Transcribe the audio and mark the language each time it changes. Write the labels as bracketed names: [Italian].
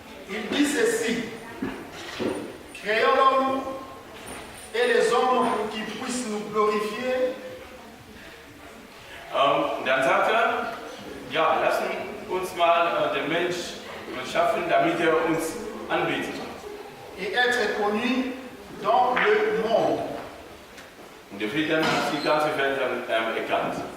[French] Il dit ceci: créons l'homme et les hommes pour qu'ils puissent nous glorifier. [German] Und dann sagt er, ja, lassen uns mal den Mensch schaffen, damit er uns anbetet. [French] Et être connu dans le monde. [German] Und er wird dann die ganze Welt erkannt.